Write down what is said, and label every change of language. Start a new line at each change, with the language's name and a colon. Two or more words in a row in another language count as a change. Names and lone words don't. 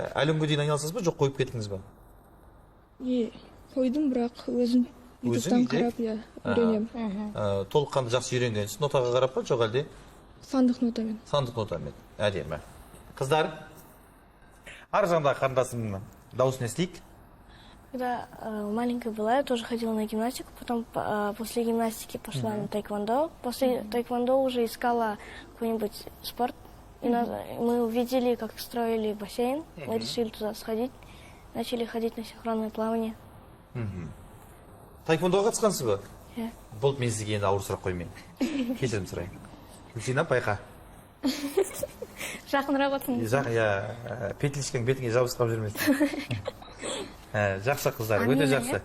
Kazakh: Әлі күнге дейін айналысасыз ба, жоқ қойып кеттіңіз ба? Қойдым, бірақ өзім ютубтан қарап үйренемін. Толыққанды жақсы үйренгенсіз, нотаға қарап па, жоқ әлде? Сандық нотамен. Сандық нотамен. Әдемі. Қыздар, ар жағындағы қарындасымның дауысын естейік.
Russian: Когда маленькая была, я тоже ходила на гимнастику, потом после гимнастики пошла на тайквондо. После тайквондо уже искала какой-нибудь спорт. И мы увидели, как строили бассейн, мы решили туда сходить, начали ходить на синхронное плавание.
Kazakh: Тайквондоға қатысқансыз ба? Иә. Болды, мен сізге енді ауыр сұрақ қоймайын. Кешірім сұрайын. Гүлсина, байқа. Жақынырақ отырсың. Петличкаң бетіңе жабысқап жүрмесін. Жақсы қыздар, өте жақсы.